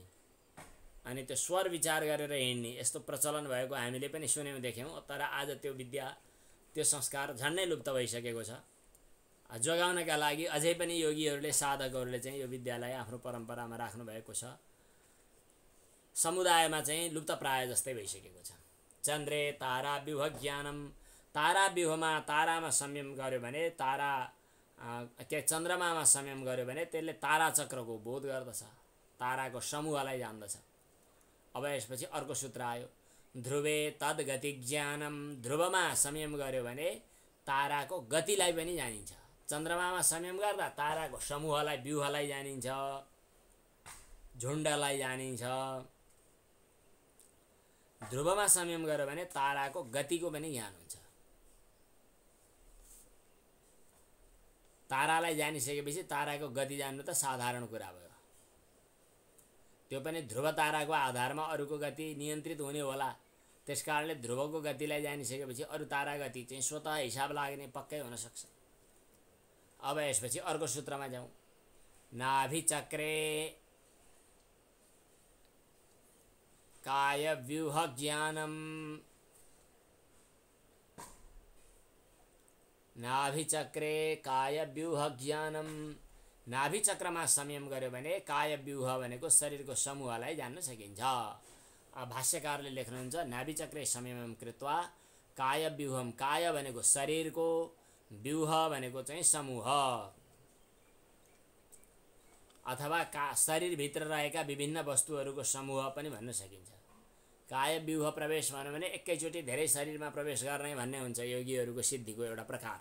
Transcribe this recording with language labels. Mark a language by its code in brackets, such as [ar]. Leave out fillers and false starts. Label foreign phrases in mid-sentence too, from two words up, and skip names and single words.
[ne] अनि त्यो स्वर विचार गरेर हिँड्ने यस्तो प्रचलन भएको हामीले पनि सुन्यौँ, देख्यौँ। तर आज त्यो विद्या, त्यो संस्कार झन्डै लुप्त भइसकेको छ। जोगाउनका लागि अझै पनि योगीहरूले, साधकहरूले चाहिँ यो विद्यालाई आफ्नो परम्परामा राख्नु भएको छ। समुदायमा चाहिँ लुप्त प्राय जस्तै भइसकेको छ। [sa] चन्द्रे तारा व्यूह ज्ञानम, [ne] तारा व्यूहमा, तारामा संयम गर्यो भने, तारा के चन्द्रमामा संयम गर्यो भने त्यसले तारा चक्रको बोध गर्दछ, ताराको समूहलाई जान्दछ। अब यसपछि अर्को सूत्र आयो, [sa] ध्रुवे तद गति ज्ञानम। [ne] ध्रुवमा संयम गर्यो भने ताराको गतिलाई पनि जानिन्छ। चन्द्रमामा संयम गर्दा ताराको समूहलाई, व्यूहलाई जानिन्छ, झुण्डलाई जानिन्छ। ध्रुवमा संयम गर्यो भने ताराको गतिको पनि ज्ञान हुन्छ। तारालाई जानिसकेपछि ताराको गति जान्नु त साधारण कुरा भयो। त्यो पनि ध्रुव ताराको आधारमा अरूको गति नियन्त्रित हुने होला। त्यसकारणले ध्रुवको गतिलाई जानिसकेपछि अरू तारा गति चाहिँ स्वतः हिसाब लाग्ने पक्कै हुन सक्छ। अब यसपछि अर्को सूत्रमा जाउँ। [sa] नाभिचक्रे काय व्यूह ज्ञानम। नाभिचक्रे काय व्यूह ज्ञानम। [ne] नाभिचक्रमा संयम गर्यो भने काय व्यूह भनेको शरीरको समूहलाई जान्न सकिन्छ। भाष्यकारले लेख्नुहुन्छ, [sa] नाभिचक्रे संयमं कृत्वा काय व्यूहम। [ne] काय भनेको शरीरको, व्यूह भनेको चाहिँ समूह अथवा शरीरभित्र रहेका विभिन्न वस्तुहरूको समूह पनि भन्न सकिन्छ। काय व्यूह प्रवेश भन्यो भने एकैचोटि धेरै शरीरमा प्रवेश गर्ने भन्ने हुन्छ योगीहरूको सिद्धिको एउटा प्रकार।